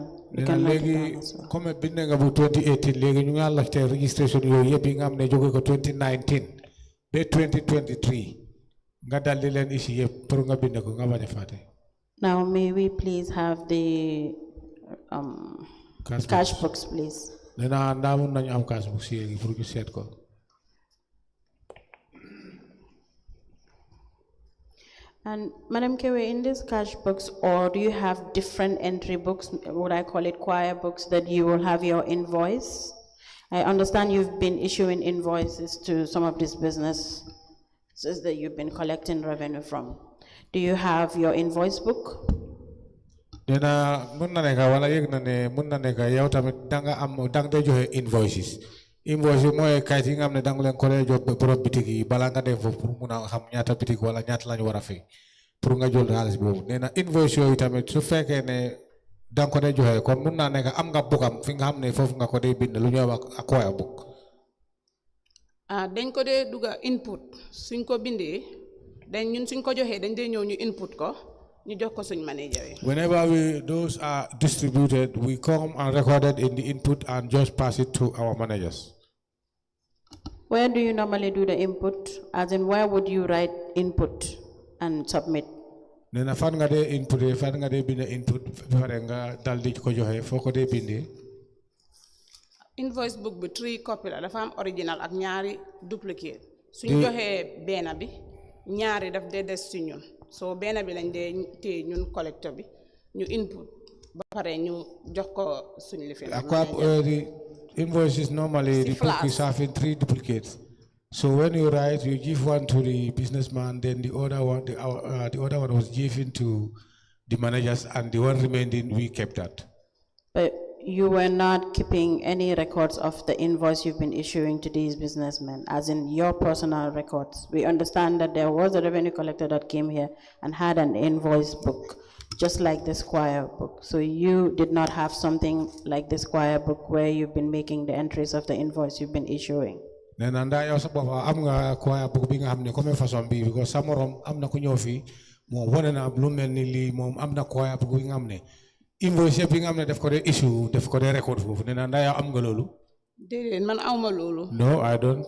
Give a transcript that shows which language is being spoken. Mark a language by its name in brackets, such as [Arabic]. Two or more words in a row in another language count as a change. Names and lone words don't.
[English] You can note it down as well. [Wolof] Comme bind nga bu 2018 léegi ñu nga laajte registration yooyu yëpp yi nga am ne jóge ko 2019 ba 2023 nga daldi leen ici yëpp pour nga bind ko nga bañ a fàtte. [English] Now may we please have the cash books, please. [Wolof] Nena ndaa mun nañu am [English] cash books [Wolof] yi pour ñu seet ko. [English] And Madam Kewe, in these cash books, or do you have different entry books, would I call it choir books, that you will have your invoice? I understand you've been issuing invoices to some of these businesses that you've been collecting revenue from. Do you have your invoice book? [Wolof] Nena mun na nekk wala yëg na ne mun na nekk yow tamit danga dee joxe invoices. Invoice yi mooy kayit yi nga xam ne danga leen ko dee jox borom bitik yi balaa nga dem foofu pour mun a xam ñaata bitik wala ñaata lañu war a fay pour nga jël xaalis boobu. Nena invoice yooyu tamit su fekkee ne danga ko dee joxe kon mun naa nekk am nga bookam fi nga xam ne foofu nga ko dee bind lu ñuy wax [English] acquire book. [Wolof] Dañ ko dee duga input suñ ko bindee dañ ñun suñ ko joxee dañ dee ñëw ñu input ko ñu jox ko suñ manager yi. [English] Whenever those are distributed, we come and record it in the input and just pass it to our managers. Where do you normally do the input? As in, where would you write input and submit? [Wolof] Nena fan nga de input fan nga de bind input pare nga dal di ko joxe foo ko dee bindee. [English] Invoice book [Wolof] bi 3 copy la dafa am original ak ñaari duplicate. Suñ joxee benn bi ñaari daf dee des ci ñun. So benn bi lañ dee téye ñun collector bi ñu input ba pare ñu jox ko suñ lifin. [English] The invoices normally the book is having 3 duplicates. So when you write, you give one to the businessman, then the other one was given to the managers, and the one remaining we kept that. But you were not keeping any records of the invoice you've been issuing to these businessmen, as in your personal records. We understand that there was a revenue collector that came here and had an invoice book. just like the Squire book. So you did not have something like the Squire book where you've been making the entries of the invoice you've been issuing. [Wolof] Nena nda yow sa boppa am nga quoi bu bi nga xamne [French] comme façon [Wolof] bi because sa morom am na ku ñëw fi mo woné na lu melni li mom am na quoi bu bi nga xamne invoice bi nga xamne def ko dé issue def ko dé record fofu nena nda yow am nga lolu déedéet man awma loolu. [English] no I don't.